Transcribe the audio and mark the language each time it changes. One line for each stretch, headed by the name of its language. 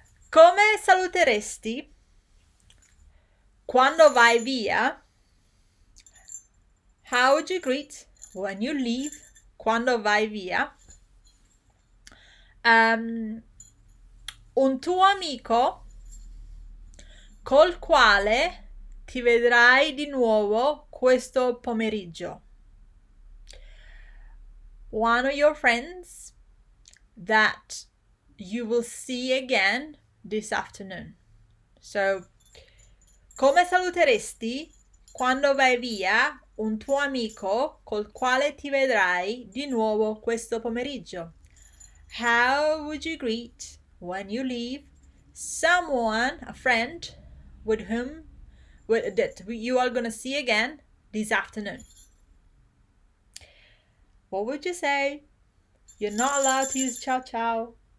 Italian: Come saluteresti quando vai via?
English: How would you greet when you leave?
Italian: Quando vai via? Un tuo amico col quale ti vedrai di nuovo questo pomeriggio.
English: One of your friends that you will see again this afternoon.
Italian: So, come saluteresti quando vai via un tuo amico col quale ti vedrai di nuovo questo pomeriggio?
English: How would you greet when you leave someone, a friend, with whom that you are going to see again this afternoon? What would you say? You're not allowed to use ciao ciao.